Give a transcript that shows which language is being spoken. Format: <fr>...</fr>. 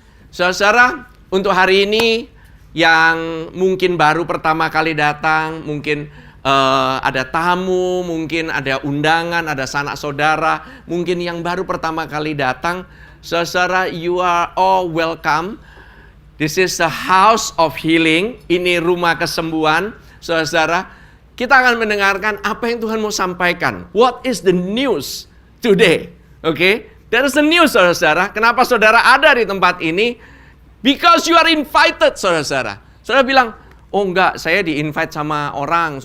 <id>Saudara, untuk hari ini yang mungkin baru pertama kali datang, mungkin ada tamu, mungkin ada undangan, ada sanak saudara, mungkin yang baru pertama kali datang, saudara,</id> <en>you are all welcome. This is the house of healing.</en> <id>Ini rumah kesembuhan, saudara. Kita akan mendengarkan apa yang Tuhan mau sampaikan.</id> <en>What is the news today? Okay? There is the news, saudara.</en> <id>Kenapa saudara ada di tempat ini?</id> <en>Because you are invited,</en> <id>saudara. Saudara bilang, oh enggak, saya di-invite sama orang.</id>